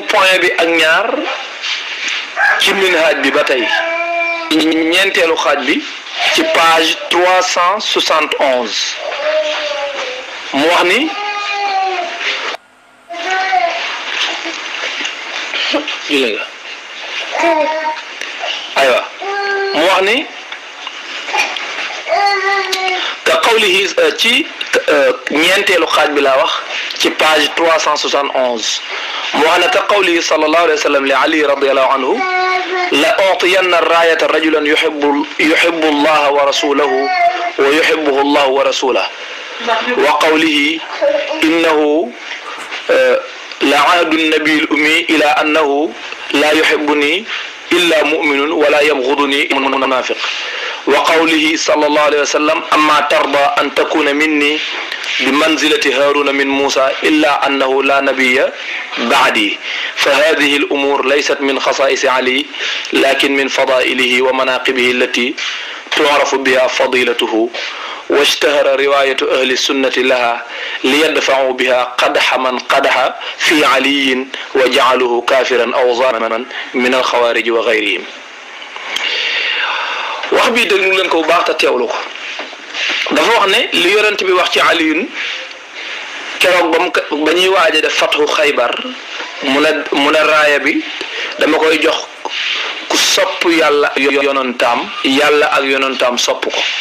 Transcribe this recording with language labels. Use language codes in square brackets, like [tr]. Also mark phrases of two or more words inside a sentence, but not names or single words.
[wo] point bi ak ñaar ci minhaj bi ba tey ñeenteelu xaaj bi ci page 371 mu wax ni jule nga aywa mu wax ni [ar] كقوله [wo] ci ñeenteelu xaaj bi laa wax ci page 371 mu wax ne [ar] كقوله صلى الله عليه وسلم لعلي رضي الله عنه لأعطين الراية رجلا يحب الله ورسوله ويحبه الله ورسوله وقوله إنه لعهد النبي الأمي إلي أنه لا يحبني إلا مؤمن ولا يبغضني منافق وقوله صلى الله عليه وسلم أما ترضى أن تكون مني بمنزلة هارون من موسى إلا أنه لا نبي بعدي فهذه الأمور ليست من خصائص علي لكن من فضائله ومناقبه التي تعرف بها فضيلته واشتهر رواية أهل السنة لها ليدفعوا بها قدح من قدح في علي وجعله كافرا أو ظالما من الخوارج وغيرهم. [wo] wax bi déglu leen ko bu baax te teewlu ko dafa wax ne li yonent bi wax ci Aliyun keroog ba ñuy waaj a def fatxu Xaybar mu ne raaya bi dama koy jox ku sopp yàlla yonantaam yàlla ak yonantaam sopp ko.